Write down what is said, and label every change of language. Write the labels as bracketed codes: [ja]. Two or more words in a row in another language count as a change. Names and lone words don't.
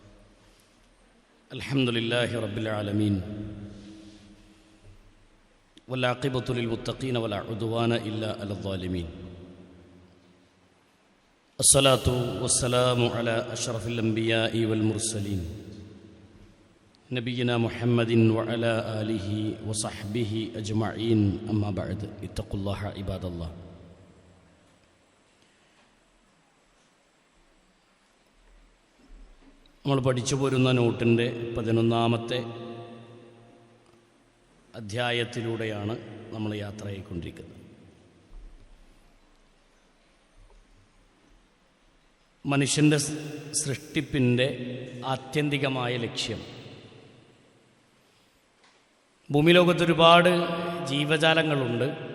[ar] الحمد لله رب العالمين والعاقبة للمتقين ولا عدوان إلا على الظالمين. الصلاة والسلام على أشرف الأنبياء والمرسلين نبينا محمد وعلى آله وصحبه أجمعين. أما بعد، اتقوا الله عباد الله. [ml] നമ്മൾ പഠിച്ചു പോരുന്ന നോട്ടിൻ്റെ 11-ാമത്തെ അധ്യായത്തിലൂടെയാണ് നമ്മൾ യാത്രയായിക്കൊണ്ടിരിക്കുന്നത്. മനുഷ്യൻ്റെ സൃഷ്ടിപ്പിൻ്റെ ആത്യന്തികമായ ലക്ഷ്യം, ഭൂമിലോകത്തൊരുപാട് ജീവജാലങ്ങളുണ്ട്.